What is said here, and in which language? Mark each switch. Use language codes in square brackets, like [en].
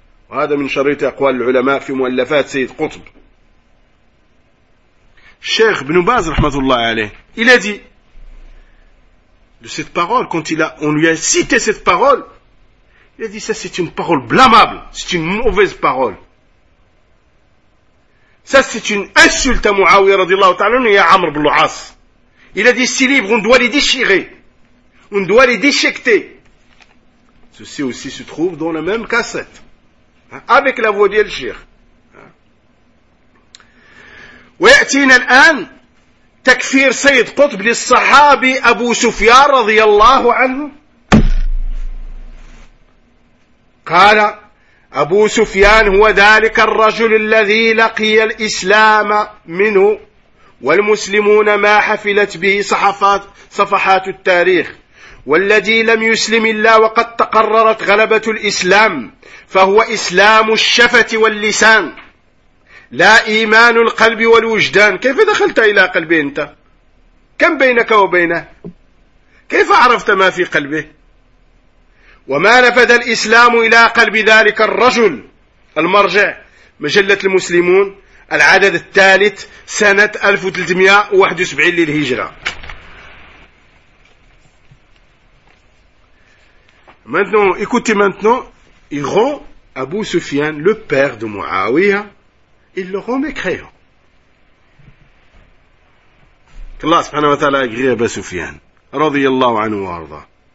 [ar] وهذا من شريط أقوال العلماء في مؤلفات سيد قطب. الشيخ ابن باز رحمة الله عليه [fr] il a dit de cette parole, quand on lui a cité cette parole, il a dit ça c'est une parole blâmable, c'est une mauvaise parole. Ça c'est une insulte à Muawiya radiallahu ta'ala et à Amr ibn al-As. Il a dit ces livres on doit les déchirer, on doit les déchiqueter. Ceci aussi se trouve dans la même cassette, avec la voix d'El Cheikh. [ar] ويأتينا الآن تكفير سيد قطب للصحابي أبو سفيان رضي الله عنه. قال أبو سفيان هو ذلك الرجل الذي لقي الإسلام منه والمسلمون ما حفلت به صفحات التاريخ، والذي لم يسلم إلا وقد تقررت غلبة الإسلام، فهو إسلام الشفة واللسان لا إيمان القلب والوجدان. كيف دخلت إلى قلبه أنت؟ كم بينك وبينه؟ كيف عرفت ما في قلبه؟ وما نفذ الإسلام إلى قلب ذلك الرجل. المرجع مجلة المسلمون العدد الثالث سنة 1371 للهجرة. [fr] maintenant écoutez maintenant il rend Abu Sufyan le père de Muawiya. Il le rend mécréant. Qu'Allah subhanahu wa ta'ala agrée Abu Sufyan. [ar] Radiyallahu anhu wa arda.